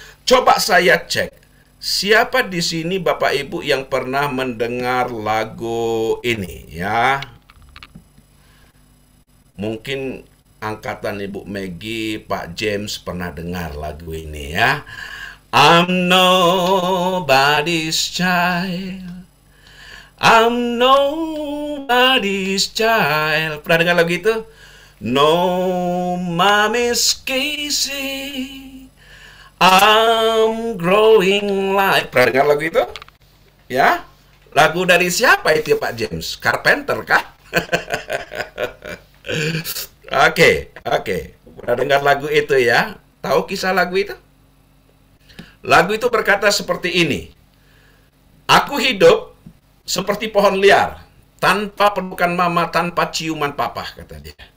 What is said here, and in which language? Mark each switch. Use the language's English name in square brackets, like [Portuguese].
[Indonesian] Coba saya cek, siapa di sini Bapak Ibu yang pernah mendengar lagu ini ya? Mungkin angkatan Ibu Maggie, Pak James pernah dengar lagu ini ya. [English] I'm nobody's child, I'm nobody's child. [Indonesian] Pernah dengar lagu itu? [English] No mommy's kissing, I'm growing like. [Indonesian] Pernah dengar lagu itu? Ya? Lagu dari siapa itu Pak James? Carpenter kah? Oke. Pernah dengar lagu itu ya? Tahu kisah lagu itu? Lagu itu berkata seperti ini. Aku hidup seperti pohon liar, tanpa pelukan mama, tanpa ciuman papa, kata dia.